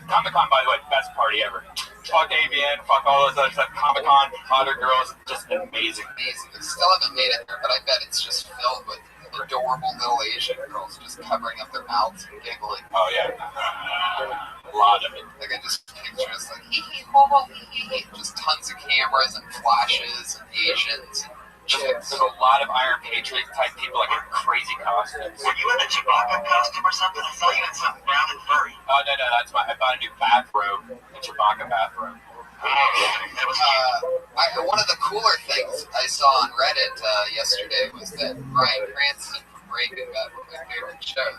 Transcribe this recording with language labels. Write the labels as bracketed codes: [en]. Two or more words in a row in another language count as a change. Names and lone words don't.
[en] Comic-Con, by the way, best party ever. Fuck AVN, fuck all those other stuff. Comic-Con, hotter girls, just amazing. Amazing. I still haven't made it there, but I bet it's just filled with adorable little Asian girls just covering up their mouths and giggling. Oh yeah, a lot of it. Like I just picture us like hee hee ho ho hee hee, just tons of cameras and flashes and Asians and chicks. There's a lot of Iron Patriot type people like in crazy costumes. Were you in a Chewbacca costume or something? I saw you in something brown and furry. Oh no, that's I bought a new bathrobe, a Chewbacca bathrobe. One of the cooler things I saw on Reddit yesterday was that Bryan Cranston from Breaking Bad, one of my favorite shows.